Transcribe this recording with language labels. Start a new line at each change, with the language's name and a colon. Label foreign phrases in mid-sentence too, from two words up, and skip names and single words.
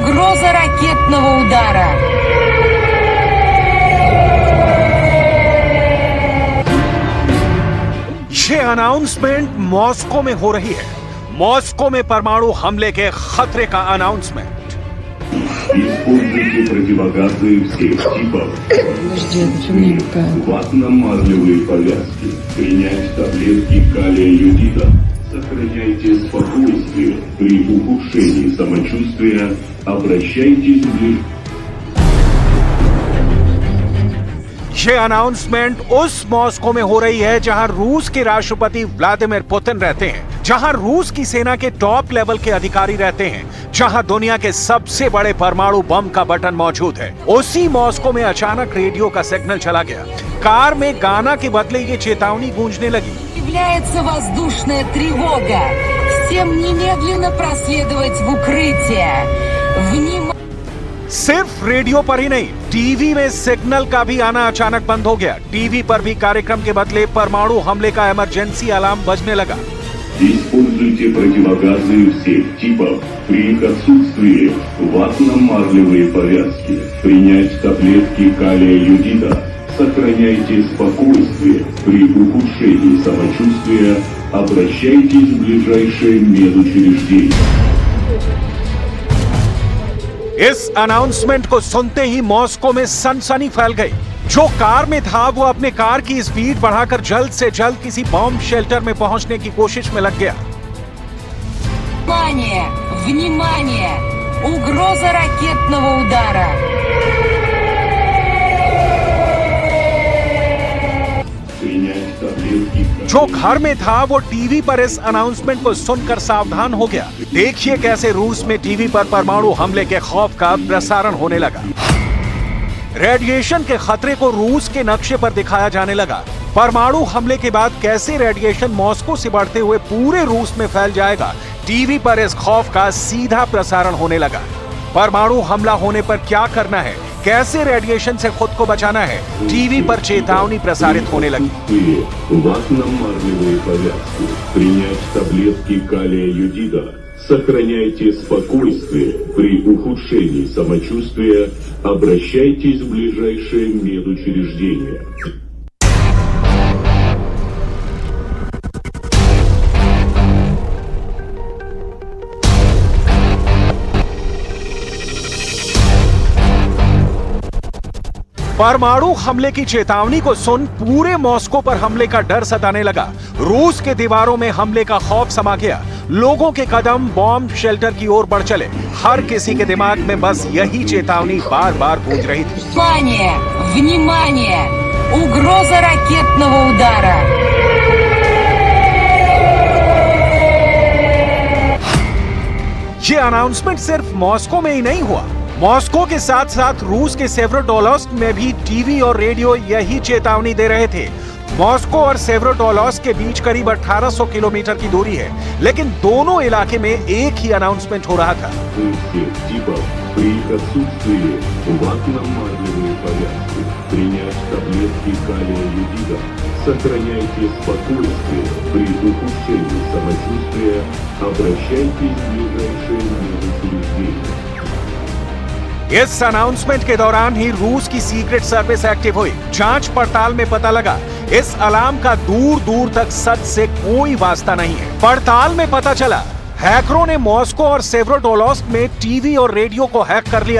Russian: Угроза ракетного удара.
Hindi: ये अनाउंसमेंट मॉस्को में हो रही है। मॉस्को में परमाणु हमले के खतरे का अनाउंसमेंट।
Russian: Используйте противогазы всех типов. Ватно-марлевые повязки. Принять таблетки калия йодида. Сохраняйте спокойствие. При ухудшении самочувствия обращайтесь в
Hindi: ये अनाउंसमेंट उस मॉस्को में हो रही है जहां रूस के राष्ट्रपति व्लादिमीर पुतिन रहते हैं, जहां रूस की सेना के
English: top level
Hindi: के अधिकारी रहते हैं, जहां दुनिया के सबसे बड़े परमाणु बम का बटन मौजूद है। उसी मॉस्को में अचानक रेडियो का सिग्नल चला गया। कार में गाना के बदले ये चेतावनी गूंजने लगी।
Russian: Является воздушная тревога. Всем немедленно проследовать в укрытие.
Hindi: सिर्फ रेडियो पर ही नहीं, टीवी में सिग्नल का भी आना अचानक बंद हो गया। टीवी पर भी कार्यक्रम के बदले परमाणु हमले का
English: emergency alarm
Hindi: बजने लगा।
Russian: Используйте противогазы всех типов. При их отсутствии ватно-марлевые повязки. Принять таблетки калия йодида. Сохраняйте спокойствие. При ухудшении самочувствия обращайтесь в ближайшее медучреждение.
Hindi: इस अनाउंसमेंट को सुनते ही मॉस्को में सनसनी फैल गई। जो कार में था वो अपने कार की स्पीड बढ़ाकर जल्द से जल्द किसी
English: bomb shelter
Hindi: में पहुंचने की कोशिश में लग गया।
Russian: Внимание! Внимание! Угроза ракетного удара.
Hindi: जो घर में था वो टीवी पर इस अनाउंसमेंट को सुनकर सावधान हो गया। देखिए कैसे रूस में टीवी पर परमाणु हमले के खौफ का प्रसारण होने लगा। रेडिएशन के खतरे को रूस के नक्शे पर दिखाया जाने लगा। परमाणु हमले के बाद कैसे रेडिएशन मॉस्को से बढ़ते हुए पूरे रूस में फैल जाएगा, टीवी पर इस खौफ का सीधा प्रसारण होने लगा। परमाणु हमला होने पर क्या करना है, कैसे रेडिएशन से खुद को बचाना है, टीवी पर चेतावनी प्रसारित होने लगी।
Russian: Ватно-марлевые повязки. Принять таблетки калия йодида. Сохраняйте спокойствие. При ухудшении самочувствия обращайтесь в ближайшее медучреждение.
Hindi: परमाणु हमले की चेतावनी को सुन पूरे मॉस्को पर हमले का डर सताने लगा। रूस के दीवारों में हमले का खौफ समा गया। लोगों के कदम
English: bomb shelter
Hindi: की ओर बढ़ चले। हर किसी के दिमाग में बस यही चेतावनी बार बार गूंज रही थी।
Russian: Внимание! Внимание! Угроза ракетного удара.
Hindi: ये अनाउंसमेंट सिर्फ मॉस्को में ही नहीं हुआ। मॉस्को के साथ साथ रूस के सेवरोडोनेट्स्क में भी टीवी और रेडियो यही चेतावनी दे रहे थे। मॉस्को और सेवरोडोनेट्स्क के बीच करीब 1800 किलोमीटर की दूरी है, लेकिन दोनों इलाके में एक ही अनाउंसमेंट हो रहा था।
Russian: Сохраняйте спокойствие. При ухудшении самочувствия обращайтесь в ближайшее медучреждение.
Hindi: इस अनाउंसमेंट के दौरान ही रूस की
English: secret service active
Hindi: हुई। जांच पड़ताल में पता लगा इस अलार्म का दूर दूर तक सच से कोई वास्ता नहीं है। पड़ताल में पता चला हैकरों ने मॉस्को और सेवरोडोनेट्स्क में टीवी और रेडियो को हैक कर लिया।